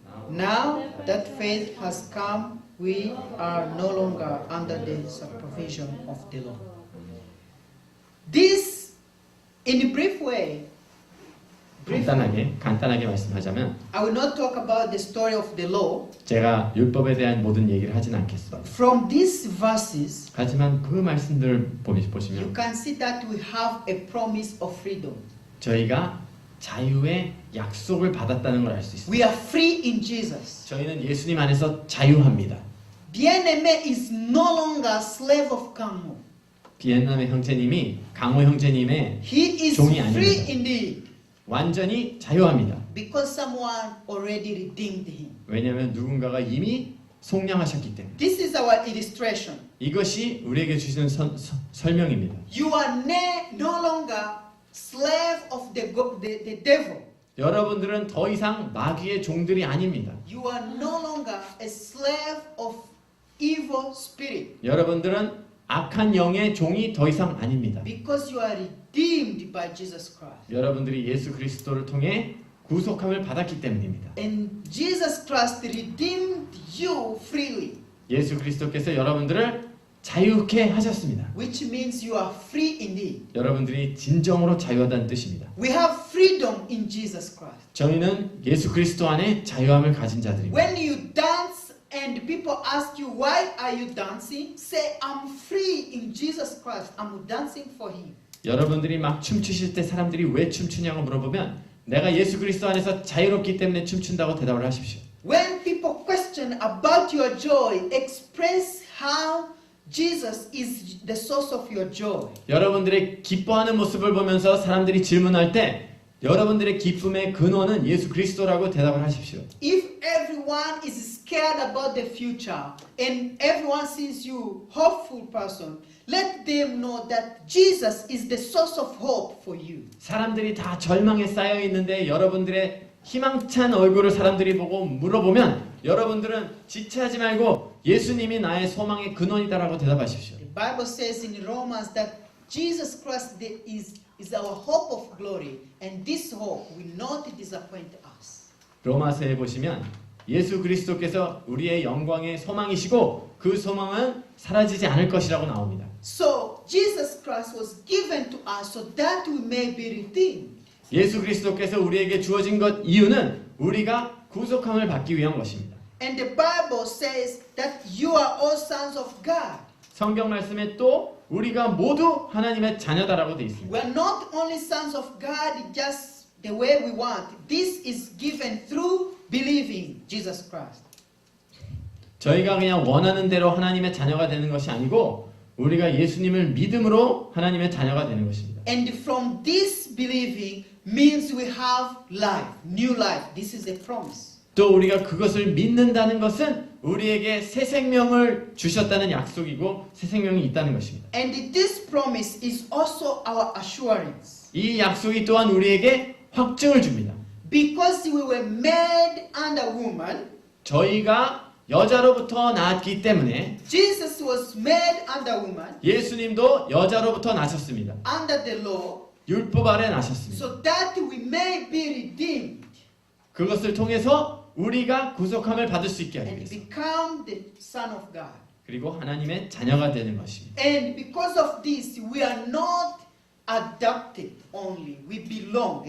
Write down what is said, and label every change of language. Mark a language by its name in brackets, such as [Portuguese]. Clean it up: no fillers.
[English] Now that faith has come, we are no longer under the supervision of the law. This, in a brief way, [Korean] 간단하게 말씀하자면 [English] I will not talk about the story of the law. [Korean] 제가 율법에 대한 모든 얘기를 하진 않겠습니다. [English] From these verses, [Korean] 하지만 그 말씀들 [English] you [Korean] 보시면 [English] can see that we have a promise of freedom. [Korean] 저희가 자유의 약속을 받았다는 걸 알 수 있습니다. [English] We are free in Jesus. [Korean] 저희는 예수님 안에서 자유합니다. [English] Bien-aimé is no longer slave of Kangho. [Korean] 비엔남의 형제님이 강호 형제님의 [English] He is [Korean] 종이 [English] free [Korean] 아닙니다. [English] indeed [Korean] 완전히 자유합니다. [English] because someone already redeemed him. [Korean] 왜냐하면 누군가가 이미 속량하셨기 때문에. [English] This is our illustration. [Korean] 이것이 우리에게 주시는 설명입니다. [English] You are no longer slave of the devil. [Korean] 여러분들은 더 이상 마귀의 종들이 아닙니다. [English] You are no longer a slave of evil spirit. [Korean] 여러분들은 악한 영의 종이 더 이상 아닙니다. [English] Because you are redeemed by Jesus Christ. [Korean] 여러분들이 예수 그리스도를 통해 구속함을 받았기 때문입니다. [English] And Jesus Christ redeemed you freely. [Korean] 예수 그리스도께서 여러분들을 자유케 하셨습니다. [English] Which means you are free indeed. [Korean] 여러분들이 진정으로 자유하다는 뜻입니다. [English] We have freedom in Jesus Christ. [Korean] 저희는 예수 그리스도 안에 자유함을 가진 자들입니다. [English] When you dance and people ask you why are you dancing, say I'm free in Jesus Christ. I'm dancing for Him. [Korean] 여러분들이 막 춤추실 때 사람들이 왜 춤추냐고 물어보면 내가 예수 그리스도 안에서 자유롭기 때문에 춤춘다고 대답을 하십시오. [English] When people question about your joy, express how Jesus is the source of your joy. [Korean] 여러분들의 기뻐하는 모습을 보면서 사람들이 질문할 때 여러분들의 기쁨의 근원은 예수 그리스도라고 대답을 하십시오. [English] If everyone is scared about the future and everyone sees you hopeful person, let them know that Jesus is the source of hope for you. [Korean] 사람들이 다 절망에 쌓여 있는데 여러분들의 희망찬 얼굴을 사람들이 보고 물어보면 여러분들은 지체하지 말고 예수님이 나의 소망의 근원이다라고 대답하십시오. [English] The Bible says in Romans that Jesus Christ is our hope of glory, and this hope will not disappoint us. [Korean] 로마서에 보시면 예수 그리스도께서 우리의 영광의 소망이시고 그 소망은 사라지지 않을 것이라고 나옵니다. [English] So Jesus Christ was given to us so that we may be redeemed. [Korean] 예수 그리스도께서 우리에게 주어진 것 이유는 우리가 구속함을 받기 위한 것입니다. [English] And the Bible says that you are all sons of God. [Korean] 성경 말씀에 또 우리가 모두 하나님의 자녀다라고 되어 있습니다. [English] We are not only sons of God just the way we want. This is given through believing Jesus Christ. [Korean] 저희가 그냥 원하는 대로 하나님의 자녀가 되는 것이 아니고 우리가 예수님을 믿음으로 하나님의 자녀가 되는 것입니다. [English] And from this believing means we have life, new life. This is a promise. [Korean] 또 우리가 그것을 믿는다는 것은 우리에게 새 생명을 주셨다는 약속이고 새 생명이 있다는 것입니다. [English] And this promise is also our assurance. [Korean] 이 약속이 또한 우리에게 확증을 줍니다. [English] Because we were made under woman, [Korean] 저희가 여자로부터 낳았기 때문에 [English] Jesus was made under woman, [Korean] 예수님도 여자로부터 나셨습니다. [English] under the law, [Korean] 율법 아래 나셨습니다. [English] so that we may be redeemed [Korean] 그것을 통해서 우리가 구속함을 받을 수 있게 하기 [English] and [Korean] 위해서 [English] become the son of God. [Korean] 그리고 하나님의 자녀가 되는 것입니다. [English] And because of this, we are not adopted only. We belong.